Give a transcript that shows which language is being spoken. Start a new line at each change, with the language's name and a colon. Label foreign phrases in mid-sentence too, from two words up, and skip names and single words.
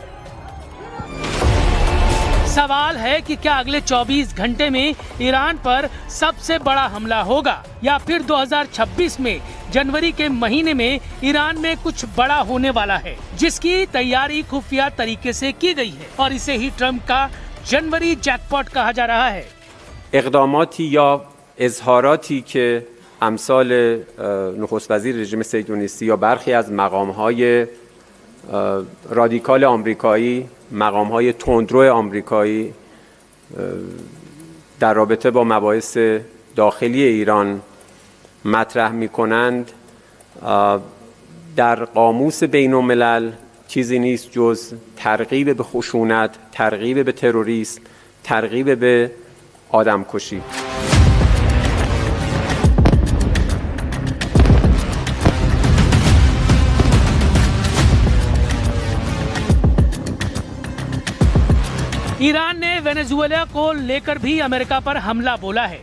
Hindi: सवाल है कि क्या अगले 24 घंटे में ईरान पर सबसे बड़ा हमला होगा या फिर 2026 में जनवरी के महीने में ईरान में कुछ बड़ा होने वाला है, जिसकी तैयारी खुफिया तरीके से की गई है और इसे ही ट्रंप का जनवरी जैकपॉट कहा जा रहा है।
Persian: اقداماتی یا اظهاراتی که امثال نخست وزیر رژیم صهیونیستی یا برخی از مقام‌های رادیکال آمریکایی، مقام‌های تندرو آمریکایی در رابطه با مباحث داخلی ایران مطرح می‌کنند در قاموس بین‌الملل چیزی نیست جز ترغیب به خشونت، ترغیب به تروریسم، ترغیب به آدمکشی.
Hindi: ईरान ने वेनेजुएला को लेकर भी अमेरिका पर हमला बोला है।